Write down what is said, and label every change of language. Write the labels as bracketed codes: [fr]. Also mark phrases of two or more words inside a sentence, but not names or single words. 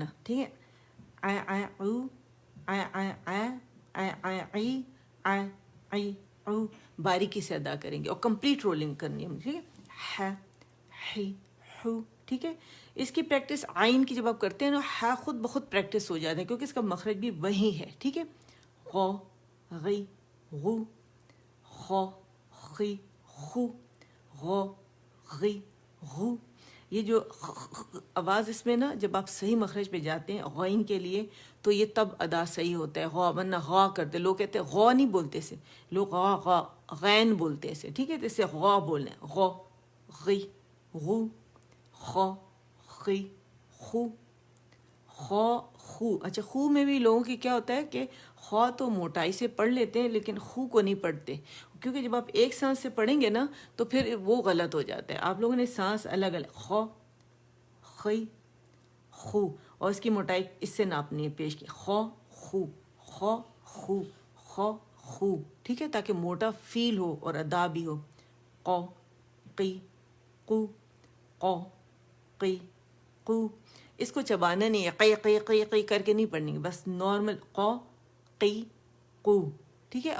[ur] ٹھیک ہے، باریکی سے ادا کریں گے اور کمپلیٹ رولنگ کرنی ہے. ٹھیک ہے، ہی ہو. ٹھیک ہے، اس کی پریکٹس آئین کی جب آپ کرتے ہیں نا، ہا خود بخود پریکٹس ہو جاتا ہے کیونکہ اس کا مخرج بھی وہی ہے. ٹھیک ہے، [ar] غو غی غو، خو خی خو، غو غی غو. [ur] یہ جو آواز اس میں نا جب آپ صحیح مخرج پہ جاتے ہیں غین کے لیے تو یہ تب ادا صحیح ہوتا ہے. غو ورنہ غا کرتے لوگ، کہتے ہیں غو نہیں بولتے سے لوگ، غا غا غین بولتے سے. ٹھیک ہے، تو اس سے غا بولنا ہے، [ar] غو غی غو، خو خی خو، خو خو. [ur] اچھا، خو میں بھی لوگوں کی کیا ہوتا ہے کہ خو تو موٹائی سے پڑھ لیتے ہیں لیکن خو کو نہیں پڑھتے، کیونکہ جب آپ ایک سانس سے پڑھیں گے نا تو پھر وہ غلط ہو جاتا ہے. آپ لوگوں نے سانس الگ الگ، [ar] خو خی خو، [ur] اور اس کی موٹائی اس سے ناپنی ہے پیش کی، [ar] خو خو خو خو خو خو. [ur] ٹھیک ہے، تاکہ موٹا فیل ہو اور ادا بھی ہو. [ar] قو قی قو، قو قی قو. [ur] اس کو چبانا نہیں ہے، قی قی قی قی کر کے نہیں پڑھنی ہے، بس نارمل قو قی قو، ٹھیک ہے.